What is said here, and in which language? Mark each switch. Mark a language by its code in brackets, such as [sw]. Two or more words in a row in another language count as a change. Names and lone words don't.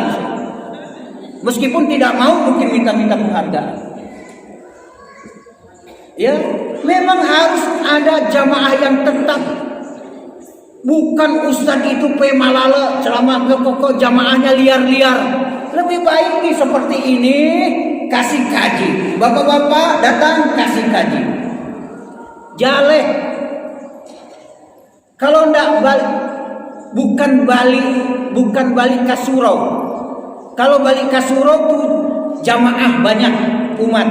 [id] Meskipun tidak mau mungkin minta penghargaan. Ya, memang harus ada jamaah yang tetap. Bukan ustaz itu pemalala ceramah ke koko jamaahnya liar-liar. Lebih baik seperti ini, kasih kaji. Bapak-bapak datang kasih kaji. [min] Jaleh. Kalau ndak balik, bukan balik ke surau. [id] Kalau balik ke surau tuh jamaah banyak umat.